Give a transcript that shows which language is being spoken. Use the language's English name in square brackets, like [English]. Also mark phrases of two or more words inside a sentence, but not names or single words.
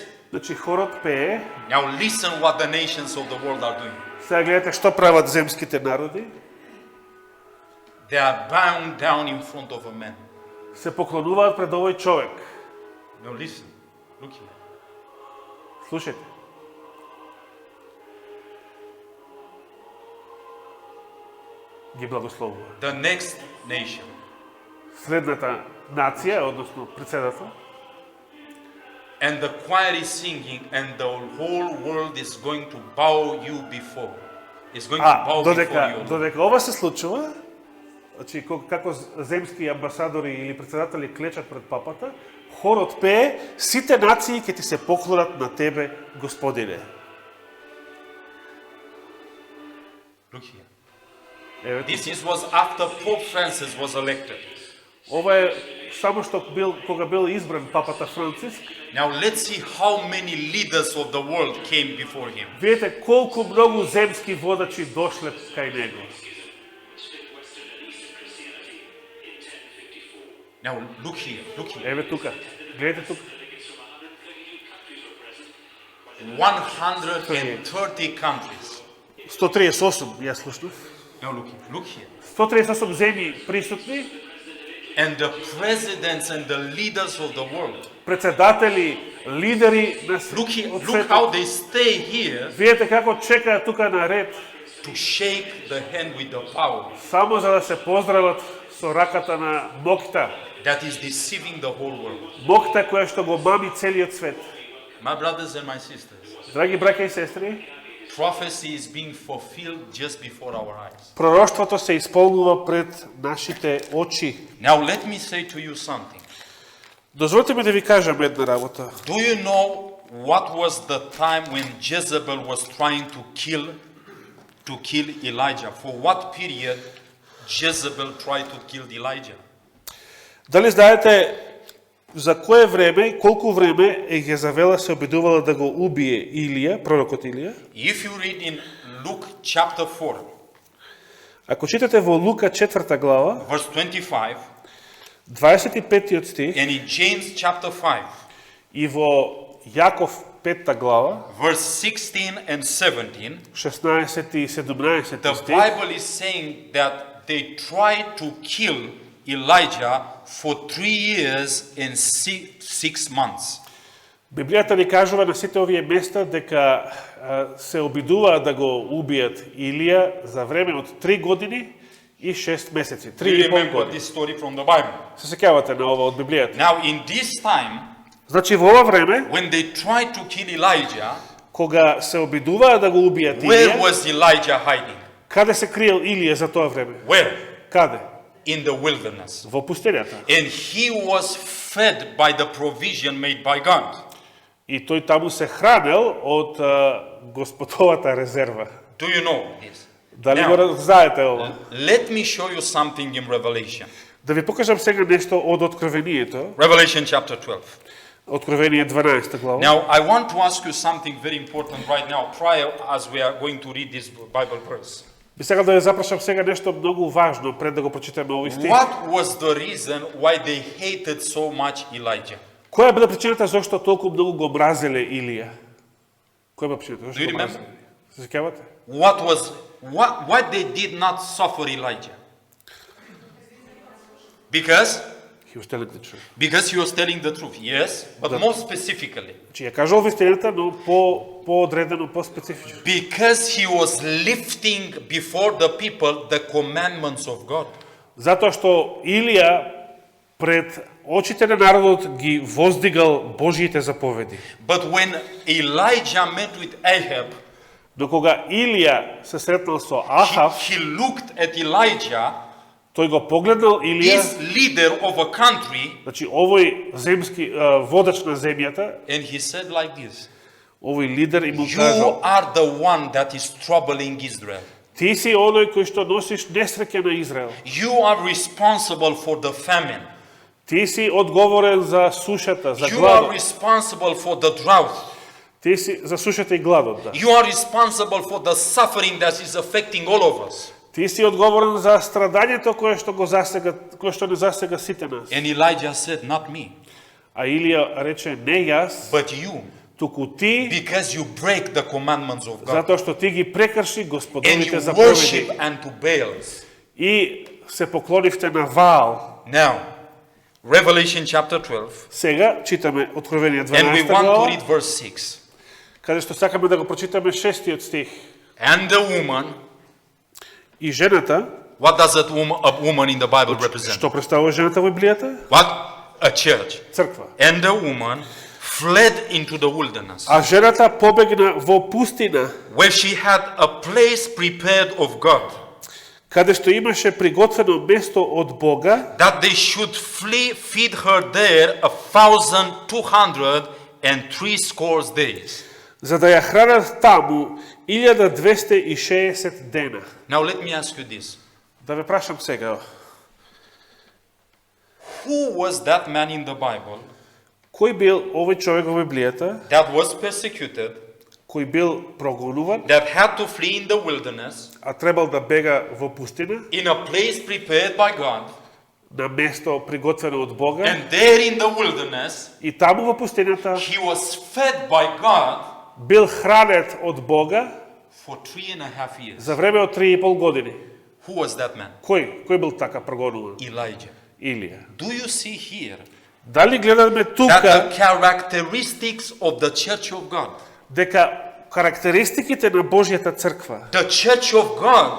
[Macedonian] Значи хорот пее. [English] Now listen what the nations of the world are doing. [Macedonian] Сега гледате што прават земските народи. [English] They are bowing down in front of a man. [Macedonian] Се поклонуваат пред овој човек. [English] Now listen, look here. [Macedonian] Слушајте. Ги благословува. [English] The next nation. [Macedonian] Следната нација, односно председател, [English] And the choir is singing, and the whole world is going to bow you before. Is going to bow before you. [Macedonian] додека ова се случува, значи како земски амбасадори или председатели клечат пред папата, хорот пее, сите нации ќе ти се поклонат на тебе, Господине. [English] Look here. [Macedonian] Еве, [English] This was after Pope Francis was elected. [Macedonian] ова е само што кога бил избран папата Франциск. [English] Now let's see how many leaders of the world came before him. [Macedonian] Видете колку многу земски водачи дошле кај него. [English] Now look here, look here. [Macedonian] Еве тука, гледате тука. [English] 130 countries. [Macedonian] 138, јас слушнав. [English] Now look here, look here. [Macedonian] 138 земји присутни. [English] and the presidents and the leaders of the world. [Macedonian] председатели, лидери на од [English] Look [Macedonian] светот. [English] how they stay here [Macedonian] Видете како чекаат тука на ред, [English] to shake the hand with the power [Macedonian] само за да се поздрават со раката на Мокта. [English] that is deceiving the whole world. [Macedonian] Мокта која што го мами целиот свет. [English] My brothers and my sisters, [Macedonian] Драги браќа и сестри, [English] prophecy is being fulfilled just before our eyes. [Macedonian] пророштвото се исполнува пред нашите очи. [English] Now let me say to you something. [Macedonian] Дозволете ми да ви кажам една работа. [English] Do you know what was the time when Jezebel was trying to kill Elijah? For what period Jezebel tried to kill Elijah? [Macedonian] Дали знаете за кое време и колку време Езавела се обидувала да го убие Илија, пророкот Илија? [English] If you read in Luke chapter 4, [Macedonian] Ако читате во Лука 4 глава, [English] verse 25, [Macedonian] 25 стих, [English] and in James chapter 5, [Macedonian] и во Јаков 5 глава, [English] verse 16 and 17, [Macedonian] 16 и 17 [English] the [Macedonian] стих, [English] Bible is saying that they tried to kill Elijah for 3 years and 6 months. [Macedonian] Библијата ни кажува на сите овие места дека се обидуваа да го убијат Илија за време од 3 години и 6 месеци. 3 [English] You [Macedonian] и пол [English] remember [Macedonian] години. [English] this story from the Bible. [Macedonian] Се сеќавате на ова од Библијата. [English] Now in this time, [Macedonian] Значи во ова време, [English] when they tried to kill Elijah, [Macedonian] кога се обидуваа да го убијат [English] where [Macedonian] Илија, [English] was Elijah hiding? [Macedonian] каде се криел Илија за тоа време? [English] Where? [Macedonian] Каде? [English] In the wilderness. [Macedonian] Во пустинята. [English] And he was fed by the provision made by God. [Macedonian] И тој таму се хранел од Господовата резерва. [English] Do you know this? [Macedonian] Дали [English] Now, [Macedonian] го знаете ова? [English] let me show you something in Revelation. [Macedonian] Да ви покажам сега нешто од Откровението. [English] Revelation chapter 12. [Macedonian] Откровение 12 глава. [English] Now, I want to ask you something very important right now, prior as we are going to read this Bible verse. [Macedonian] Би сакал да ве запрашам сега нешто многу важно пред да го прочитаме овој стих. [English] What was the reason why they hated so much Elijah? [Macedonian] Која била причината зашто толку многу го мразеле Илија? Која била причината? [English] Do [Macedonian] Зашто [English] you [Macedonian] го [English] remember? [Macedonian] мразеле? Се сеќавате? [English] Why they did not suffer Elijah? Because He was telling the truth. he was telling the truth, yes, but more specifically, [Macedonian] Значи ја кажал вистината, но поодредено, по-специфично. [English] because he was lifting before the people the commandments of God. [Macedonian] Затоа што Илија пред очите на народот ги воздигал Божиите заповеди. [English] But when Elijah met with Ahab, [Macedonian] Но кога Илија се сретнал со Ахав, [English] he looked at Elijah, [Macedonian] тој го погледнал Илија, [English] this leader of a country, [Macedonian] значи овој земски водач на земјата, [English] and he said like this: [Macedonian] овој лидер и му [English] You [Macedonian] кажал: [English] are the one that is troubling Israel. [Macedonian] ти си оној кој што носиш несреќа на Израел. [English] You are responsible for the famine. [Macedonian] Ти си одговорен за сушата, за [English] You are [Macedonian] гладот. [English] responsible for the drought. [Macedonian] Ти си за сушата и гладот, да. [English] You are responsible for the suffering that is affecting all of us. [Macedonian] Ти си одговорен за страдањето кое што го засега, кое што не засега сите нас. [English] And Elijah said, Not me, [Macedonian] А Илија рече: не јас, [English] but you, [Macedonian] туку ти, [English] because you break the commandments of God. [Macedonian] затоа што ти ги прекрши [English] And [Macedonian] Господовите [English] you [Macedonian] заповеди [English] worship unto Baals. [Macedonian] и се поклонивте на Ваал. [English] Now, Revelation chapter 12, [Macedonian] Сега читаме Откровение [English] and we [Macedonian] 12 [English] want to [Macedonian] глава, [English] read verse 6. [Macedonian] каде што сакаме да го прочитаме 6-тиот стих. [English] And the woman, [Macedonian] И жената, [English] what does a woman in the Bible represent? [Macedonian] што представува жената во Библијата? [English] What? A church. [Macedonian] Црква. [English] And the woman fled into the wilderness, [Macedonian] А жената побегна во пустина, [English] where she had a place prepared of God, [Macedonian] каде што имаше приготвено место од Бога, [English] that they should feed her there 1,260 days. [Macedonian] за да ја хранат таму 1260 дена. [English] Now let me ask you this. [Macedonian] Да ве прашам сега, [English] Who was that man in the Bible [Macedonian] кој бил овој човек во Библијата, [English] that was persecuted, [Macedonian] кој бил прогонуван, [English] that had to flee in the wilderness, [Macedonian] а требал да бега во пустина, [English] in a place prepared by God, [Macedonian] на место приготвено од Бога, [English] and there in the wilderness, [Macedonian] и таму во пустината [English] he was fed by God [Macedonian] бил хранет од Бога [English] for 3.5 years. [Macedonian] за време од 3,5 години. [English] Who was that man? [Macedonian] Кој бил така прогонуван? [English] Elijah. [Macedonian] Илија. [English] Do you see here [Macedonian] Дали гледаме [English] that [Macedonian] тука [English] the characteristics of the church of God, [Macedonian] дека карактеристиките на Божјата црква, [English] the church of God